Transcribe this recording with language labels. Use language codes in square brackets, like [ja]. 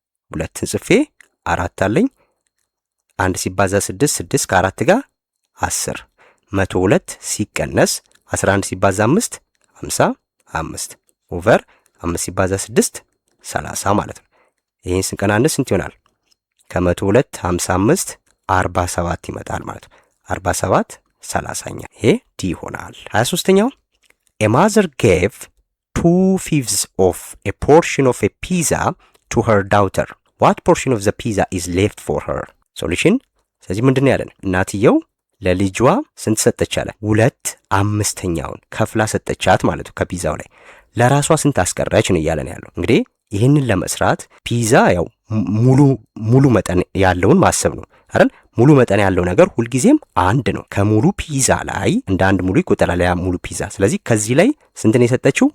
[am] ሁለትን ጽፌ 4 አለኝ። 1 ሲባዛ 6 6 ከ4 ጋር 10 102 ሲቀነስ 11 ሲባዛ 5 55 ኦቨር 5 ሲባዛ 6 30 ማለት ነው። ይሄን ስንቀናነስ ስንት ይሆናል? ከ102 55 47 ይመጣል ማለት ነው። 47 30ኛ ይሄ ዲ ይሆናል። 23ኛው [en] a mother gave 2/5 of a portion of a pizza to her daughter. What portion of the pizza is left for her? [am] Solution. ስለዚህ ምንድነው ያለን? እናትየው ለልጇ ስንት ሰጠች አለ? 2/5ኛውን ከፍላ ሰጠቻት ማለት ነው ከፒዛው ላይ። ለራሷ ስንት አስቀረች ነው እያለን ያለው። እንግዲህ ይህንን ለመስራት ፒዛ ያው ሙሉ መጠን ያለውን ማሰብ ነው አይደል? ሙሉ መጠን ያለው ነገር ሁልጊዜም አንድ ነው። ከሙሉ ፒዛ ላይ እንደ አንድ ሙሉ ይቆጠራል ያ ሙሉ ፒዛ። ስለዚህ ከዚህ ላይ ስንት ነው የሰጠችው?